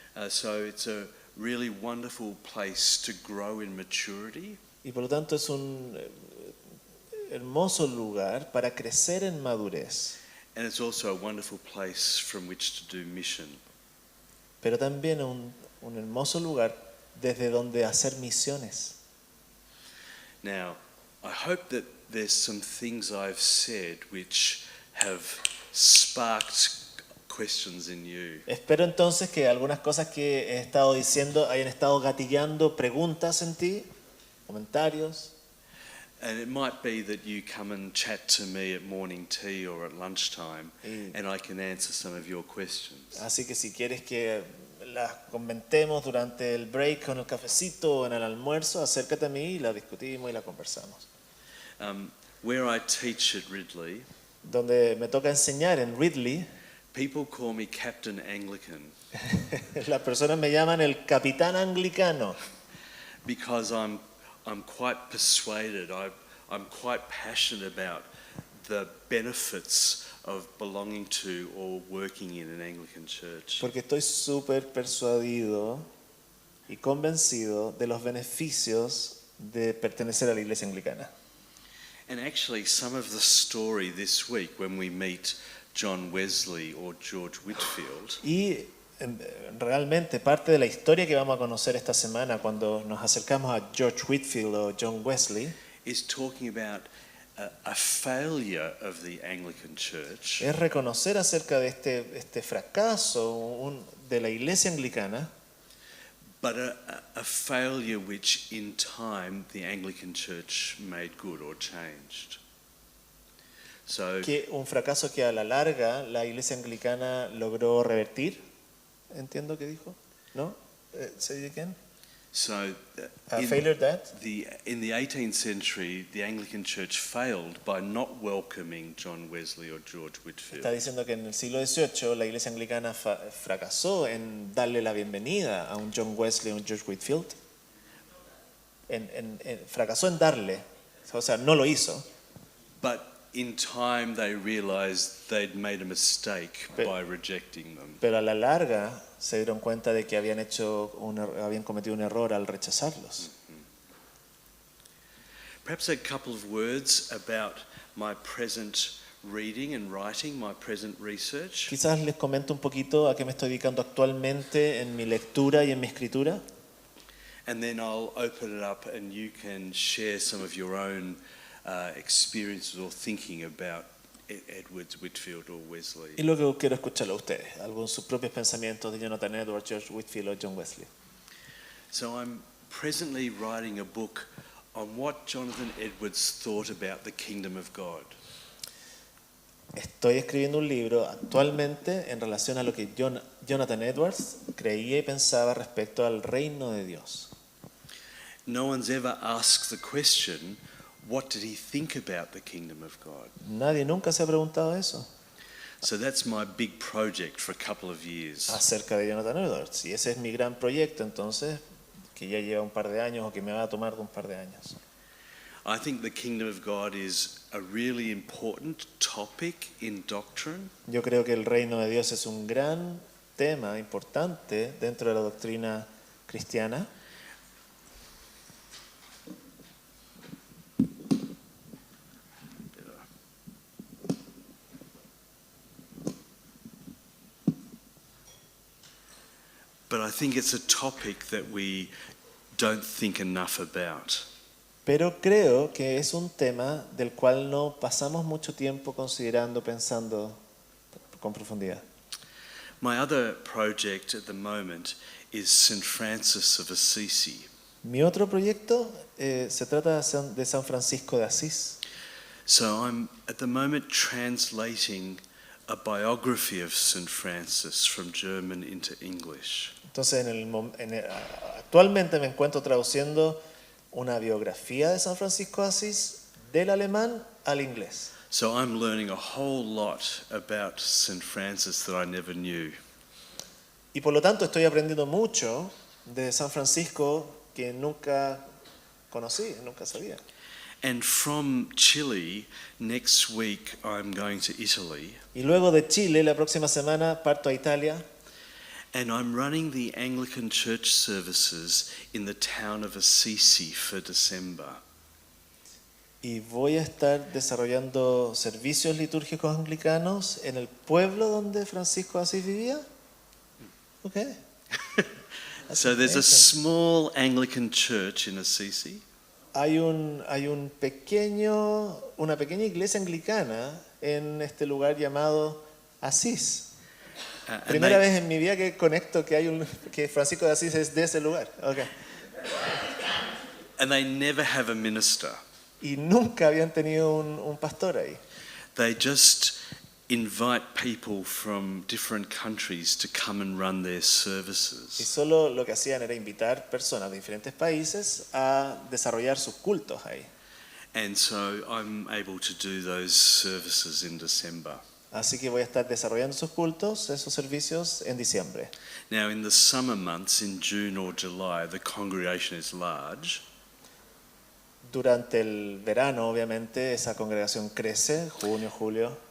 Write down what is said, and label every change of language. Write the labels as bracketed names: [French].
[English] So it's a really wonderful place to grow in maturity. [Spanish] Y por lo tanto es un hermoso lugar para crecer en madurez, [English] And it's also a wonderful place from which to do mission. [Spanish] pero también un hermoso lugar desde donde hacer misiones. [English] Now, I hope that there's some things I've said which have sparked questions in you. [Spanish] Espero entonces que algunas cosas que he estado diciendo hayan estado gatillando preguntas en ti, comentarios. [English] And it might be that you come and chat to me at morning tea or at lunchtime, and I can answer some of your questions. [Spanish] Así que si quieres que las comentemos durante el break con el cafecito o en el almuerzo, acércate a mí y la discutimos y la conversamos. [English] Where I teach at Ridley, [Spanish] Donde me toca enseñar en Ridley, [English] people call me Captain Anglican [Spanish] las personas me llaman el capitán anglicano [English] because I'm quite persuaded. I'm quite passionate about the benefits of belonging to or working in an Anglican church. [Spanish] porque estoy súper persuadido y convencido de los beneficios de pertenecer a la iglesia anglicana. [English] And actually, some of the story this week when we meet John Wesley or George Whitefield [Spanish] Y realmente parte de la historia que vamos a conocer esta semana cuando nos acercamos a George Whitefield o John Wesley [English] is talking about a failure of the Anglican Church, [Spanish] es reconocer acerca de este fracaso de la iglesia anglicana, [English] but a failure which in time the Anglican Church made good or changed. So, [Spanish] que un fracaso que a la larga la iglesia anglicana logró revertir. Entiendo que dijo, ¿no? [English] Say it again. so A failure that in the 18th century, the Anglican Church failed by not welcoming John Wesley or George Whitefield. [Spanish] está diciendo que en el siglo XVIII la iglesia anglicana fracasó en darle la bienvenida a un John Wesley o un George Whitefield. Fracasó en darle, o sea, no lo hizo. [English] But in time, they realized they'd made a mistake by rejecting them. [Spanish] Pero a la larga se dieron cuenta de que habían cometido un error al rechazarlos. [English] Perhaps a couple of words about my present reading and writing, my present research. [Spanish] Quizás les comento un poquito a qué me estoy dedicando actualmente en mi lectura y en mi escritura. [English] And then I'll open it up and you can share some of your own experiences or thinking about Edwards, Whitefield or Wesley. [Spanish] Y luego quiero escucharlo a ustedes, algunos de sus propios pensamientos de Jonathan Edwards, George Whitefield o John Wesley. [English] So I'm presently writing a book on what Jonathan Edwards thought about the kingdom of God. [Spanish] Estoy escribiendo un libro actualmente en relación a lo que Jonathan Edwards creía y pensaba respecto al reino de Dios. [English] No one's ever asked the question, what did he think about the kingdom of God? [Spanish] Nadie nunca se ha preguntado eso [English] So that's my big project for a couple of years. [Spanish] acerca de Jonathan Edwards. Y ese es mi gran proyecto entonces, que ya lleva un par de años o que me va a tomar un par de años. [English] I think the kingdom of God is a really important topic in doctrine. [Spanish] Yo creo que el reino de Dios es un gran tema importante dentro de la doctrina cristiana. [English] But I think it's a topic that we don't think enough about. [Spanish] Pero creo que es un tema del cual no pasamos mucho tiempo considerando, pensando con profundidad. [English] My other project at the moment is St. Francis of Assisi. [Spanish] Mi otro proyecto se trata de San Francisco de Asís. [English] So I'm at the moment translating a biography of St. Francis from German into English. [Spanish] Entonces, actualmente me encuentro traduciendo una biografía de San Francisco de Asís del alemán al inglés. [English] So I'm learning a whole lot about St. Francis that I never knew. [Spanish] Y por lo tanto estoy aprendiendo mucho de San Francisco que nunca conocí, nunca sabía. [English] And from Chile, next week I'm going to Italy. [Spanish] Y luego de Chile, la próxima semana parto a Italia. [English] And I'm running the Anglican church services in the town of Assisi for December. [Spanish] Y voy a estar desarrollando servicios litúrgicos anglicanos en el pueblo donde Francisco de Asís vivía. [English] Okay. So there's a small Anglican church in Assisi. [Spanish] Hay una pequeña iglesia anglicana en este lugar llamado Asís. [English] And [Spanish] Primera [English] they, [Spanish] vez en mi vida que conecto que Francisco de Asís es de ese lugar. [English] Okay. and they never have a minister. [Spanish] Y nunca habían tenido un pastor ahí. [English] They just invite people from different countries to come and run their [Spanish] Y [English] services. [Spanish] solo lo que hacían era invitar personas de diferentes países a desarrollar sus cultos ahí. [English] And so I'm able to do those services in December. [Spanish] Así que voy a estar desarrollando sus cultos, esos servicios en diciembre. [English] Now, in the summer months, in June or July, the congregation is large. [Spanish] Durante el verano, obviamente, esa congregación crece, junio, julio,